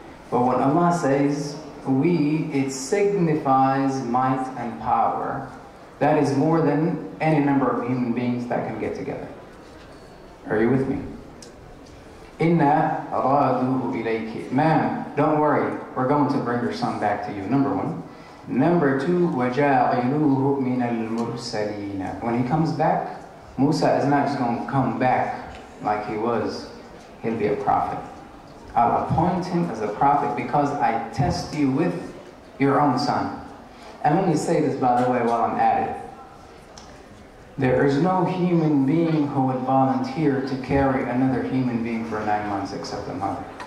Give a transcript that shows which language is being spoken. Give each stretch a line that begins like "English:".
English: But when Allah says we, it signifies might and power. That is more than any number of human beings that can get together. Are you with me?
Arabic: Inna raduhu ilayki.
English: Ma'am, don't worry, we're going to bring your son back to you. Number one. Number two,
Arabic: وَجَاعِلُوهُ مِنَ الْمُرْسَلِينَ.
English: When he comes back, Musa is not just going to come back like he was. He'll be a prophet. I'll appoint him as a prophet because I test you with your own son. And let me say this, by the way, while I'm at it. There is no human being who would volunteer to carry another human being for 9 months except a mother.